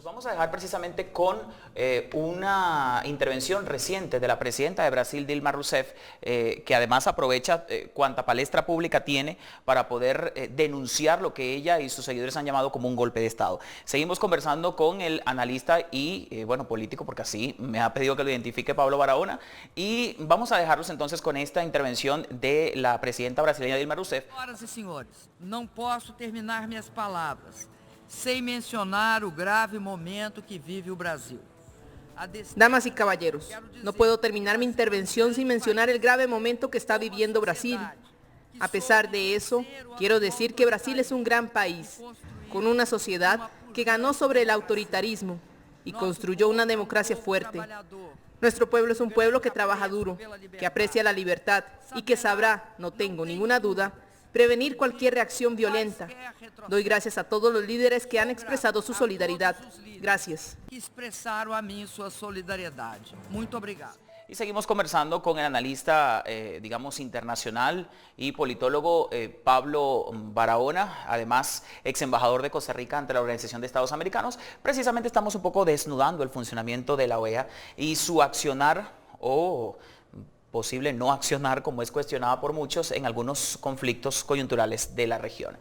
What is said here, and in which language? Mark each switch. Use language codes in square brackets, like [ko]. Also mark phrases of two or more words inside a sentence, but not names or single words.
[es] Los vamos a dejar precisamente con una intervención reciente de la presidenta de Brasil, Dilma Rousseff, que además aprovecha cuanta palestra pública tiene para poder denunciar lo que ella y sus seguidores han llamado como un golpe de Estado. Seguimos conversando con el analista y político, porque así me ha pedido que lo identifique Pablo Barahona, y vamos a dejarlos entonces con esta intervención de la presidenta brasileña Dilma Rousseff. [pt] Senhoras e senhores, não posso terminar minhas palavras sem mencionar o grave momento que vive o Brasil. [es] Damas y caballeros, no puedo terminar mi intervención sin mencionar el grave momento que está viviendo Brasil. A pesar de eso, quiero decir que Brasil es un gran país, con una sociedad que ganó sobre el autoritarismo y construyó una democracia fuerte. Nuestro pueblo es un pueblo que trabaja duro, que aprecia la libertad y que sabrá, no tengo ninguna duda, prevenir cualquier reacción violenta. Doy gracias a todos los líderes que han expresado su solidaridad. Gracias. [pt] Expresaram a mim sua solidariedade. Muito obrigado. [es] Y seguimos conversando con el analista, digamos, internacional y politólogo Pablo Barahona, además ex embajador de Costa Rica ante la Organización de Estados Americanos. Precisamente estamos un poco desnudando el funcionamiento de la OEA y su accionar o posible no accionar, como es cuestionada por muchos, en algunos conflictos coyunturales de la región.